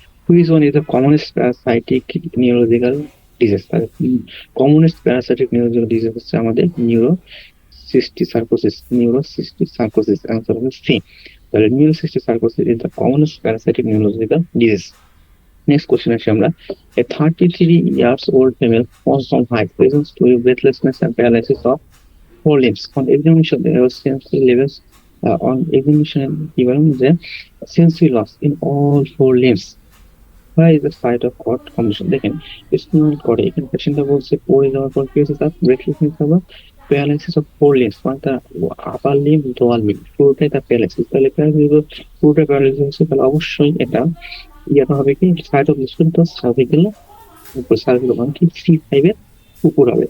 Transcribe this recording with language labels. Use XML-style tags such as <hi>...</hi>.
<en>Which one is the commonest parasitic neurological disease?</en> <bn>Commonest parasitic neurological disease হচ্ছে আমাদের নিউরোসিস্টিক সার্কোসিস। Answer হবে C. তাহলে</bn> <en>Neurocysticercosis is the commonest parasitic neurological disease.</en> <bn>Next question আসি আমরা।</bn> <en>A 33 years old female falls from height, presents to breathlessness and paralysis of 4 limbs. On examination, there was sensory levels. On examination,</en> <bn>কি বলেন যে</bn> <en>sensory loss in all 4 limbs. Why is the site of cord condition?</en> <bn>দেখেন spinal কর্ডে এখানে পেশেন্টটা বলছে পড়ে যাওয়ার পর কি হয়েছে, তার ব্রেথলেসনেস হবে, প্যারালাইসিস অফ 4 limbs, মানে তার আপার লিম্ব লোয়ার লিম্ব পুরোটাই তার প্যারালাইসিস। তাহলে পুরোটা প্যারালাইসিস হচ্ছে, তাহলে অবশ্যই এটা ইয়াটা হবে কি সাইট অফ লিসন তো সার্ভিক্যাল উপর, সার্ভিক্যাল মানে কি C5 এর উপর হবে।</bn>